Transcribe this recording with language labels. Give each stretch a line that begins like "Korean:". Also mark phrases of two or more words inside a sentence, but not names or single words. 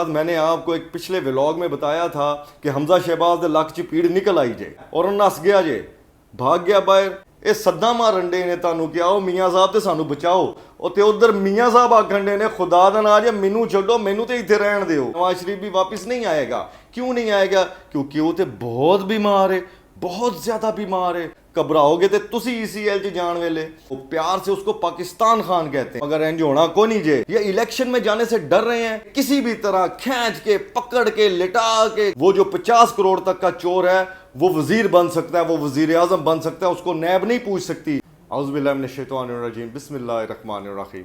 Urdu: میں نے آپ کو ایک پچھلے ولاگ میں بتایا تھا کہ حمزہ شہباز
Punjabi: دے لک چ پیڑ نکل آئی جے
Urdu: اور
Punjabi: انہوں نس گیا جے،
Urdu: بھاگ گیا باہر.
Punjabi: اے سدا مارن ڈے نے تانوں کیا او میاں صاحب تے سانو بچاؤ، او تے ادھر میاں صاحب آکھن ڈے نے خدا دا نا جے مینوں چھڈو، مینوں تے ایتھے رہن دیو.
Urdu: نواز شریف بھی واپس نہیں آئے گا. کیوں نہیں آئے گا؟ کیونکہ وہ تے بہت بیمار ہے، بہت زیادہ بیمار ہے.
Punjabi: گھبراؤ گے تے تسی ECL چ جان ویلے.
Urdu: وہ پیار سے اس کو پاکستان خان کہتے ہیں، مگر
Punjabi: انج ہونا کو نہیں جے.
Urdu: یہ الیکشن میں جانے سے ڈر رہے ہیں، کسی بھی طرح کھینچ کے پکڑ کے لٹا کے. وہ جو 50 کروڑ تک کا چور ہے وہ وزیر بن سکتا ہے، وہ وزیر اعظم بن سکتا ہے، اس کو نیب نہیں پوچھ سکتی.
Arabic: اعوذ باللہ من الشیطان الرجیم، بسم اللہ الرحمن الرحیم.